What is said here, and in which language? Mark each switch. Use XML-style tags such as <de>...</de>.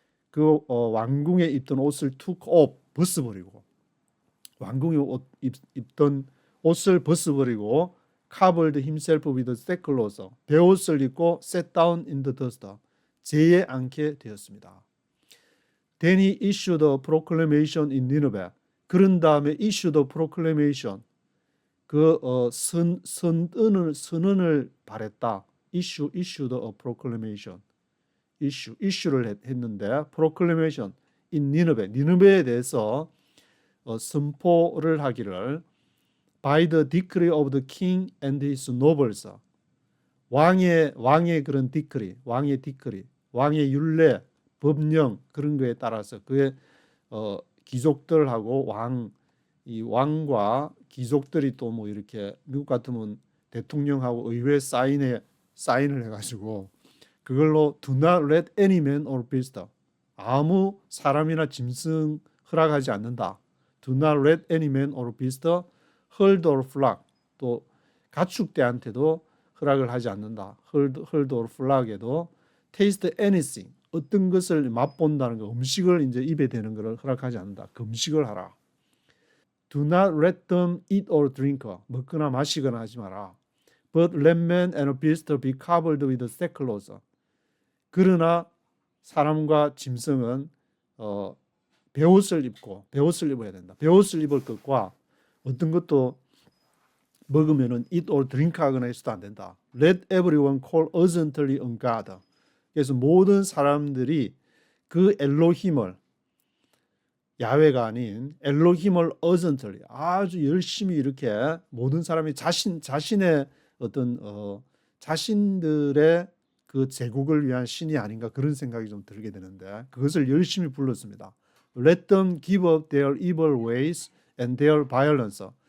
<ko>그 왕궁에 입던 옷을</ko> <en>took off</en> <ko>벗어버리고 왕궁에 입던 옷을 벗어버리고</ko> <en>covered himself with sackcloth</en> <ko>베옷을 입고</ko> <en>sat down in the dust</en> <ko>재에 앉게 되었습니다.</ko> <en>Then he issued a proclamation in Nineveh.</en> <ko>그런 다음에</ko> <en>issued a proclamation</en> <ko>그 선언을 발했다.</ko> <en>issued a proclamation.</en> <ko>issue를 했는데</ko> <en>proclamation in Nineveh.</en> <ko>니느베에 대해서 선포를 하기를</ko> <en>by the decree of the king and his nobles.</en> <ko>왕의 그런 decree, 왕의 율례, 법령 그런 거에 따라서 그의 귀족들하고 이 왕과 귀족들이 또 뭐 이렇게 미국 같으면 대통령하고 의회 사인을 해가지고 그걸로</ko> <en>do not let any man or beast</en> <ko>아무 사람이나 짐승 허락하지 않는다.</ko> <en>do not let any man or beast herd or flock</en> <ko>또 가축대한테도 허락을 하지 않는다.</ko> <en>herd or flock</en> <ko>에도</ko> <en>taste anything</en> <ko>어떤 것을 맛본다는 거 음식을 이제 입에 대는 것을 허락하지 않는다. 금식을 하라.</ko> <en>Do not let them eat or drink.</en> <ko>먹거나 마시거나 하지 마라.</ko> <en>But let man and beast be covered with sackcloth.</en> <ko>그러나 사람과 짐승은 베옷을 입어야 된다. 베옷을 입을 것과 어떤 것도 먹으면은</ko> <en>eat or drink</en> <ko>하거나 해서도 안 된다.</ko> <en>Let everyone call urgently on God.</en> <ko>그래서 모든 사람들이 그 엘로힘을 야훼가 아닌 엘로힘을 urgently 아주 열심히 이렇게 모든 사람이 자신의 어떤 자신들의 그 제국을 위한 신이 아닌가 그런 생각이 좀 들게 되는데 그것을 열심히 불렀습니다.</ko> <en>Let them give up their evil ways and their violence.</en>